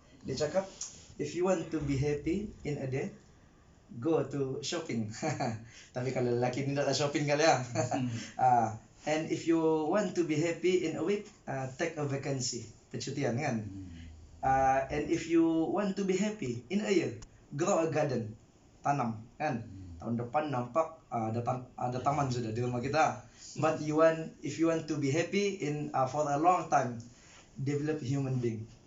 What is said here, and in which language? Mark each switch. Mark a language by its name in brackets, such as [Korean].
[Malay] Dia cakap, [English] if you want to be happy in a day, go to shopping. [Malay] Tapi kalau lelaki ni tak ada shopping kali ya. [English] And if you want to be happy in a week, take a vacancy, [Malay] percutian kan. [English] And if you want to be happy in a year, grow a garden, [Malay] tanam kan. Tahun depan nampak ada taman sudah di rumah kita. [English] But if you want to be happy in for a long time, develop human being.